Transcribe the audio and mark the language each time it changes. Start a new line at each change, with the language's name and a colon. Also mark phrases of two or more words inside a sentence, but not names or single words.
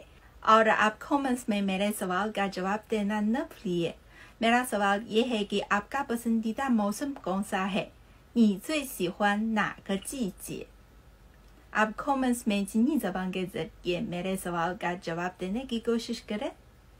Urdu: اور آپ کمنٹس میں میرے سوال کا جواب دینا نہ بھولیے. میرا سوال یہ ہے کہ آپ کا پسندیدہ موسم کون سا ہے?
Chinese: 你最喜欢哪个季节?
Urdu: آپ کمنٹس میں چینی زبان کے ذریعے میرے سوال کا جواب دینے کی کوشش کریں.